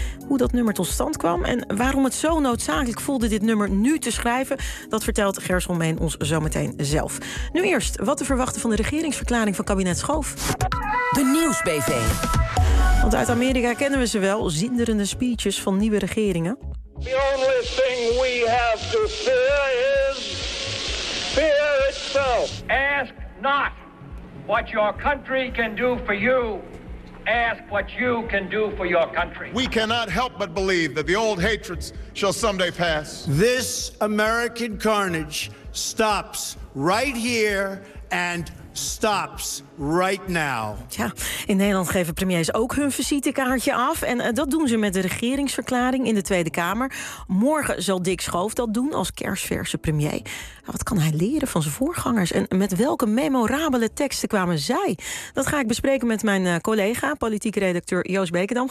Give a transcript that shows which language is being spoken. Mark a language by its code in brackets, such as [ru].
[nl] Hoe dat nummer tot stand kwam en waarom het zo noodzakelijk voelde dit nummer nu te schrijven, dat vertelt Gerson Meen ons zometeen zelf. Nu eerst, wat te verwachten van de regeringsverklaring van kabinet Schoof? De Nieuwsbv. Want uit Amerika kennen we ze wel, zinderende speeches van nieuwe regeringen. [en] The only thing we have to fear is fear itself. Ask not what your country can do for you. Ask what you can do for your country. We cannot help but believe that the old hatreds shall someday pass. This American carnage stops right here and stops right now. [nl] Ja, in Nederland geven premiers ook hun visitekaartje af. En dat doen ze met de regeringsverklaring in de Tweede Kamer. Morgen zal Dick Schoof dat doen als kersverse premier. Nou, wat kan hij leren van zijn voorgangers? En met welke memorabele teksten kwamen zij? Dat ga ik bespreken met mijn collega, politiek redacteur Joost Beekendam.